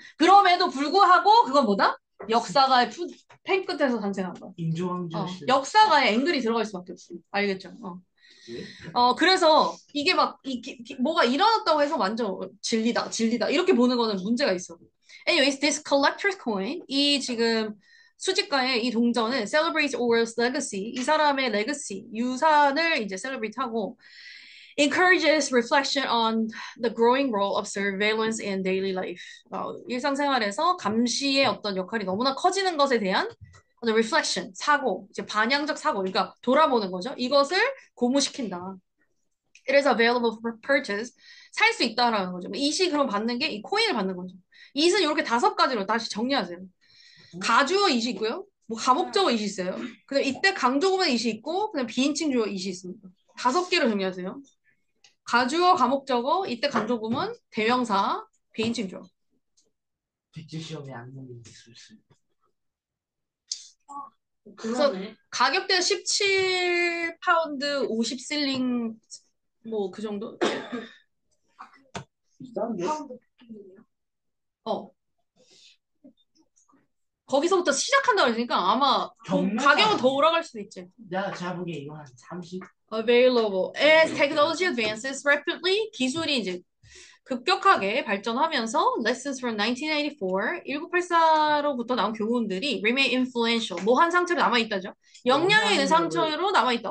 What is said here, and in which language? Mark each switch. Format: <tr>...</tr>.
<ko>그럼에도 불구하고 그건 뭐다? 역사가의 펜 끝에서 탄생한 거야. 인조왕조실록. 역사가에 앵글이 들어갈 수밖에 없어. 알겠죠? 그래서 이게 막 뭐가 일어났다고 해서 완전 진리다 이렇게 보는 거는 문제가 있어.</ko> <en>Anyways, this collector's coin</en> <ko>이 지금 수집가의 이 동전은</ko> <en>celebrates Orwell's legacy</en> <ko>이 사람의</ko> <en>legacy 유산을 이제 celebrate 하고 encourages reflection on the growing role of surveillance in daily life.</en> <ko>일상생활에서 감시의 어떤 역할이 너무나 커지는 것에 대한 어떤 reflection, 사고, 이제 반향적 사고, 그러니까 돌아보는 거죠. 이것을 고무시킨다.</ko> <en>It is available for purchase.</en> <ko>살 수 있다라는 거죠. 이시 그럼 받는 게 이 코인을 받는 거죠. 이는 이렇게 5가지로 다시 정리하세요. 가주어 이시 있고요. 뭐 가목적어 이시 있어요. 그다음 이때 강조구문 이시 있고 그다음 비인칭 주어 이시 있습니다. 5개로 정리하세요. 가주어, 가목적어, 이때 강조구문, 대명사, 비인칭 주어. 백지 시험에 안 나오는 기술술. 그래서 가격대는 17파운드 50실링 뭐 그 정도? 비싼데? 거기서부터 시작한다고 했으니까 아마 정말 가격은 더 올라갈 수도 있지. 제가 보기에 이거 한 30?</ko> <en>Available. As technology advances rapidly,</en> <ko>기술이 이제 급격하게 발전하면서</ko> <en>lessons from 1984,</en> <ko>1984로부터 나온 교훈들이</ko> <en>remain influential.</en> <ko>뭐 한 상처로 남아있다죠. 영향이 있는 상처로 남아있다.</ko>